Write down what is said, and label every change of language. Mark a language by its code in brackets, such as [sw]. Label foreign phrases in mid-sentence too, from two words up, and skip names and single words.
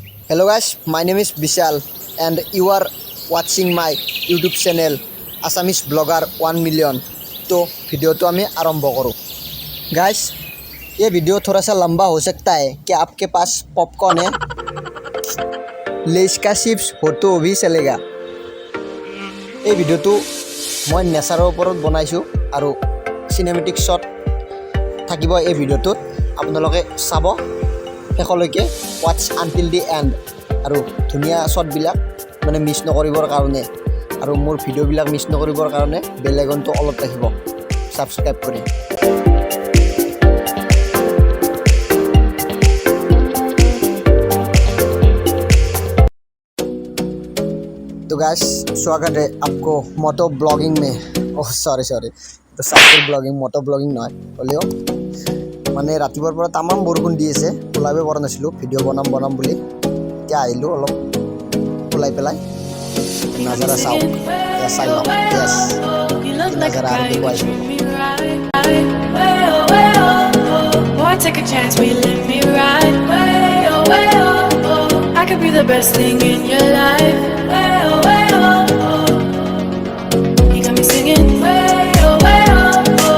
[en] Hello guys, my name is Bishal and you are watching my YouTube channel Assamese blogger 1 million. [hi] तो वीडियो तो हमें आरंभ करो गाइस। ये वीडियो थोड़ा सा लंबा हो सकता है कि आपके पास पॉपकॉर्न है, लेस का चिप्स हो तो भी चलेगा। ये वीडियो तो मैं [as] नेचाৰৰ ওপৰত বনাইছো আৰু [en] cinematic shot [as] থাকিব এই ভিডিওটোত। আপোনালোকে চাব শেষলৈকে, [en] watch until the end [as] আৰু ধুনীয়া শটবিলাক মানে মিছ নকৰিবৰ কাৰণে আৰু মোৰ ভিডিঅ'বিলাক মিছ নকৰিবৰ কাৰণে বেল আইকনটো অলপ ৰাখিব সাবস্ক্ৰাইব কৰি। [hi] तो गाइस स्वागत है आपको [en] moto blogging [hi] में। [en] oh sorry [as] तो [en] cycle blogging moto blogging [as] নহয় হ'লেও মানে ৰাতিপুৱাৰ পৰা তামাম বৰষুণ দি আছে, ওলাবই পৰা নাছিলোঁ ভিডিঅ' বনাম বুলি। এতিয়া আহিলোঁ অলপ ওলাই পেলাই, নাজাৰা চাওক, চাই লওক। য়েছ নাজাৰা আৰু দিব আহিছোঁ। [en] Boy, take a chance, will you let me ride? Way, oh, way, oh, oh. I could be the best thing in your life. Way, oh, way, oh, oh. You got me singing. Way, oh, way, oh, oh.